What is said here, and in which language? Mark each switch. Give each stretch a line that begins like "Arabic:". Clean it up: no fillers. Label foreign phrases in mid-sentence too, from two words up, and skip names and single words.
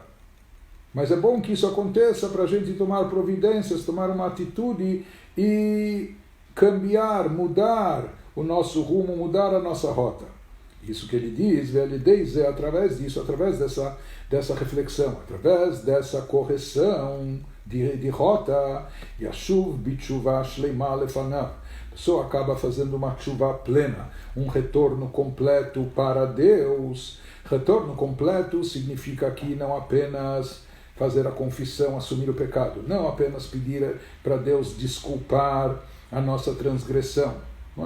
Portuguese: Mas é bom que isso aconteça para a gente tomar providências, tomar uma atitude e cambiar, mudar o nosso rumo, mudar a nossa rota. Isso que ele diz, é através disso, através dessa reflexão, através dessa correção de rota,
Hebrew: ישוב בתשובה שלמה לפניו.
Portuguese: A pessoa acaba fazendo uma tshuva plena, um retorno completo para Deus. Retorno completo significa que não apenas fazer a confissão, assumir o pecado, não apenas pedir para Deus desculpar a nossa transgressão, não é?